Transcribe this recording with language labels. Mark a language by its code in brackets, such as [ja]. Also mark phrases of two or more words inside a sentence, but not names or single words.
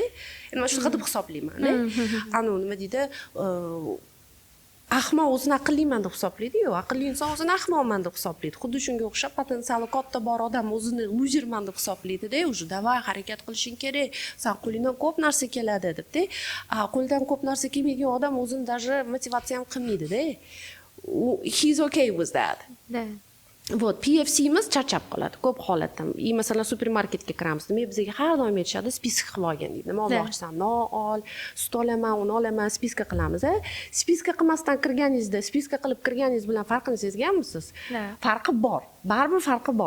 [uz] Endi men shunaqa deb hisoblayman-da. Nima deydi, ahmoq o'zini aqlliman deb hisoblaydi-yu, aqlli inson o'zini ahmoqman deb hisoblaydi. Xuddi shunga o'xshab potensiali katta bor odam o'zini luzerman deb hisoblaydi-da, [ru] уже давай [uz] harakat qilishing kerak, san qo'lingdan ko'p narsa keladi deb-da. Qo'ldan ko'p narsa kelmaydigan odam o'zini даже motivatsiya ham qilmaydi-da. [en] He's okay with that. [ru] Да. Вот, [uz] PFC'miz charchab qoladi ko'p holatda. Masalan, supermarketga kiramiz. Nima bizga har doim aytishadi, spisk qilib olgin deydi. Nima olmoqchisan? Non ol, sut olaman, uni olaman, spiska qilamiz-a. Spiska qilmasdan kirganingizda, spiska qilib kirganingiz bilan farqini sezganmisiz? Farqi bor. Baribir farqi bor.